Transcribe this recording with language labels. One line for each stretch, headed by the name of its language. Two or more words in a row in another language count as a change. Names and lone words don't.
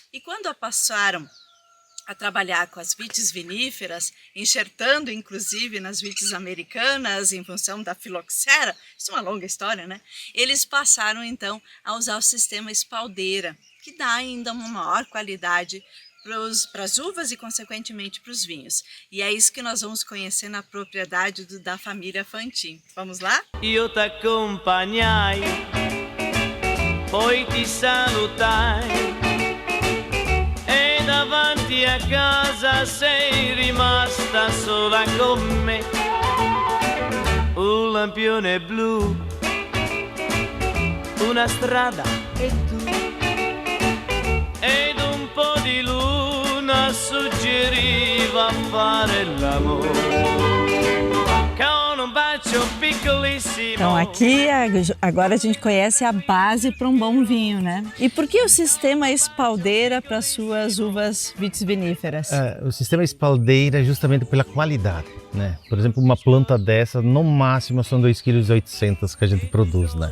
Portuguese: E quando passaram a trabalhar com as vites viníferas, enxertando inclusive nas vites americanas em função da filoxera, isso é uma longa história, né? Eles passaram então a usar o sistema espaldeira, que dá ainda uma maior qualidade para as uvas e consequentemente para os vinhos. E é isso que nós vamos conhecer na propriedade da família Fantin. Vamos lá?
Italian: Io t'accompagnai, poi ti salutai. Davanti a casa sei rimasta sola con me, un lampione blu, una strada e tu, ed un po' di luna suggeriva fare l'amore.
Portuguese: Então aqui agora a gente conhece a base para um bom vinho, né? E por que o sistema espaldeira para suas uvas vitis viníferas? O sistema espaldeira é justamente pela qualidade, né? Por exemplo, uma planta dessa, no máximo são 2,8 kg que a gente produz, né?